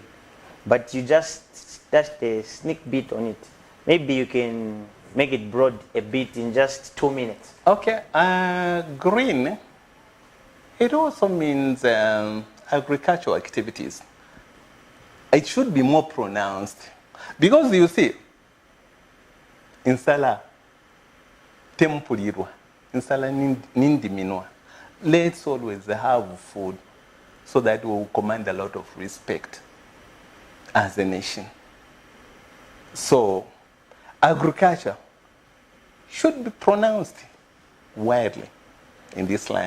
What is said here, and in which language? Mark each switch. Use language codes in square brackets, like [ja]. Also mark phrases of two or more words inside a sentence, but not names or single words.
[en] But you just touched a sneak bit on it. Maybe you can make it broad a bit in just 2 minutes. Okay, green, it also means agricultural activities. It should be more pronounced. Because you see, [bem] insala tempulirwa, insala nindiminwa. [en] Let's always have food so that we will command a lot of respect as a nation. So, agriculture should be pronounced widely in this land.